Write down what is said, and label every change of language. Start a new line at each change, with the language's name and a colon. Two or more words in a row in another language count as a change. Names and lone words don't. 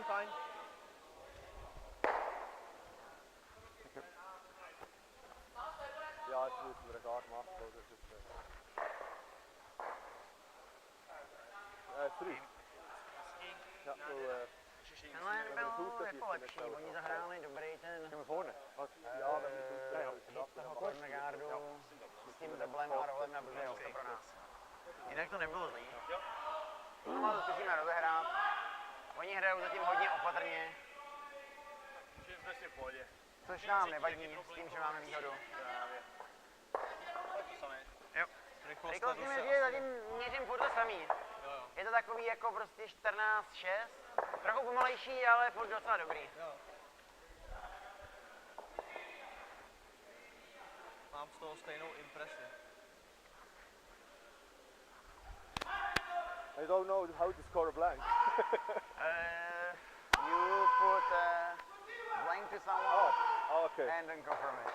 German: Ja, jetzt müssen wir gar machen, oder? Das ist, 3. Ja,
Czech: Tenhle nebyl jako lepší, oni zahráli dobrý ten Cornergardu s tím doublem a rolem na blbé místo pro nás. Jinak to nebylo zlý. No, to zkusíme rozehrát. Oni hrajou zatím hodně opatrně. Což nám nevadí s tím, že máme výhodu. Jo. Rychlost tím je, že zatím měřím furt to samý. Je to takový jako prostě 14-6. Trochu pomalejší, ale furt docela dobrý. Mám z toho stejnou impresi.
English: I don't know how to score a blank. You put blank to someone Okay. and then confirm it.